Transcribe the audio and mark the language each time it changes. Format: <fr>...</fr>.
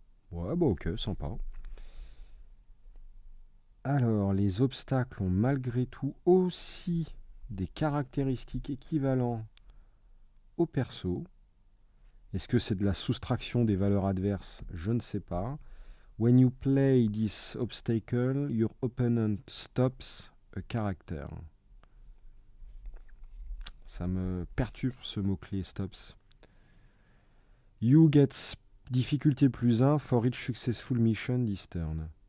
<fr>Ouais, bah ok, sympa. Alors, les obstacles ont malgré tout aussi des caractéristiques équivalentes au perso. Est-ce que c'est de la soustraction des valeurs adverses? Je ne sais pas.</fr> <en>When you play this obstacle, your opponent stops a character.</en> <fr>Ça me perturbe ce mot-clé</fr> <en>stops. You get difficulté +1 for each successful mission this turn.</en>